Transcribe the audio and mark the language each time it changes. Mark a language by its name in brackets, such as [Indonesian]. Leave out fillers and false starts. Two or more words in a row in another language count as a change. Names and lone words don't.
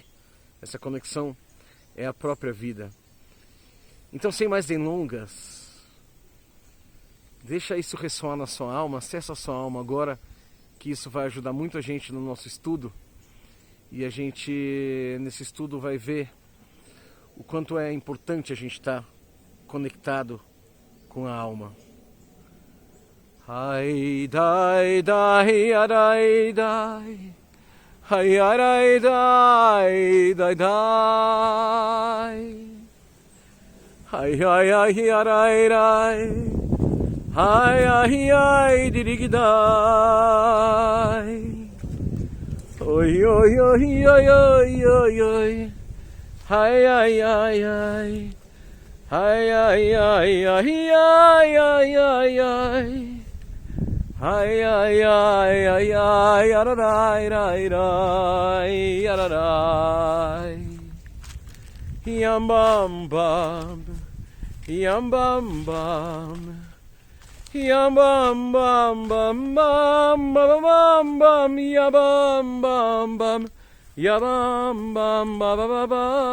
[Portuguese] Essa conexão é a própria vida. Então, sem mais delongas, deixa isso ressoar na sua alma, acessa a sua alma agora, que isso vai ajudar muito a gente no nosso estudo, e a gente nesse estudo vai ver o quanto é importante a gente estar conectado com a alma. Hai dai dai arai dai, hai arai dai dai dai, hai ai ai arai dai, hai ai ai dirigdai, oi oi oi oi oi oi oi, hai ai ai ai, hai ai ai ai ai ai ai ai. Ai ai ai ai ai ararai rai rai ararai yam bam bam yam bam bam yam bam bam bam bam bam bam ya bam bam bam ya bam bam ba ba ba.